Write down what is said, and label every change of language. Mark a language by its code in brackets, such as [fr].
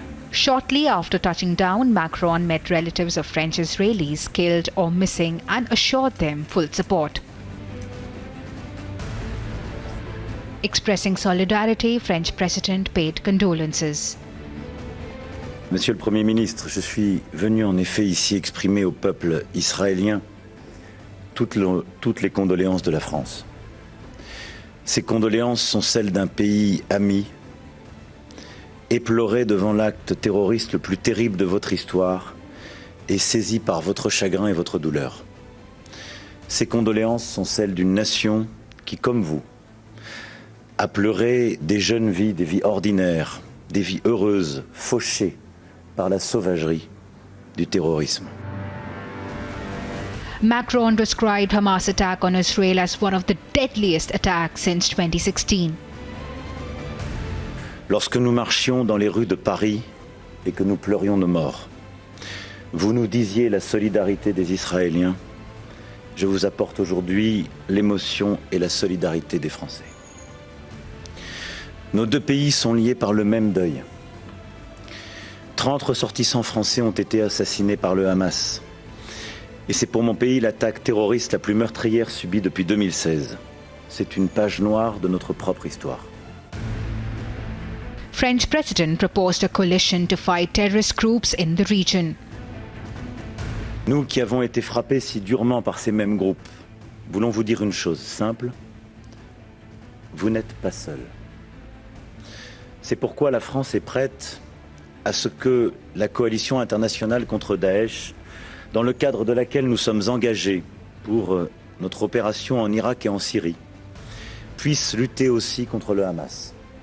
[en] Shortly after touching down, Macron met relatives of French Israelis killed or missing and assured them full support. Expressing solidarity, French President paid condolences. [fr] Monsieur le Premier ministre, je suis venu en effet ici exprimer au peuple israélien toutes les condoléances de la France. Ces condoléances sont celles d'un pays ami, éploré devant l'acte terroriste le plus terrible de votre histoire et saisi par votre chagrin et votre douleur. Ces condoléances sont celles d'une nation qui, comme vous, a pleuré des jeunes vies, des vies ordinaires, des vies heureuses, fauchées par la sauvagerie du terrorisme. [en] Macron described Hamas' attack on Israel as one of the deadliest attacks since 2016. [fr] Lorsque nous marchions dans les rues de Paris et que nous pleurions nos morts, vous nous disiez la solidarité des Israéliens. Je vous apporte aujourd'hui l'émotion et la solidarité des Français. Nos deux pays sont liés par le même deuil. 30 ressortissants français ont été assassinés par le Hamas. Et c'est pour mon pays l'attaque terroriste la plus meurtrière subie depuis 2016. C'est une page noire de notre propre histoire. [en] French President proposed a coalition to fight terrorist groups in the region. [fr] Nous qui avons été frappés si durement par ces mêmes groupes, voulons vous dire une chose simple. Vous n'êtes pas seuls. C'est pourquoi la France est prête à ce que la coalition internationale contre Daesh, dans le cadre de laquelle nous sommes engagés pour notre opération en Irak et en Syrie, puisse lutter aussi contre le Hamas.